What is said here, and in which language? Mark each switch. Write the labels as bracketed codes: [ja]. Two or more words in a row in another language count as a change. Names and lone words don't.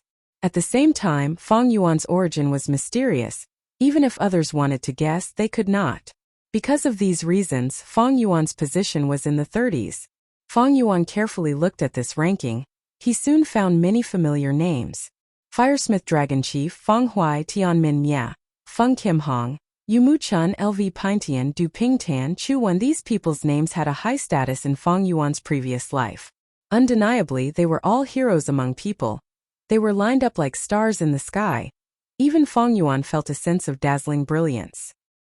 [en] At the same time, Feng Yuan's origin was mysterious. Even if others wanted to guess, they could not. Because of these reasons, Feng Yuan's position was in the 30s. Feng Yuan carefully looked at this ranking. He soon found many familiar names. Firesmith Dragon Chief Feng Huai Tianmin Mia, Feng Kim Hong, Yumu Chun LV Pintian Du Pingtan Chu Wen. These people's names had a high status in Feng Yuan's previous life. Undeniably, they were all heroes among people. They were lined up like stars in the sky. Even Feng Yuan felt a sense of dazzling brilliance.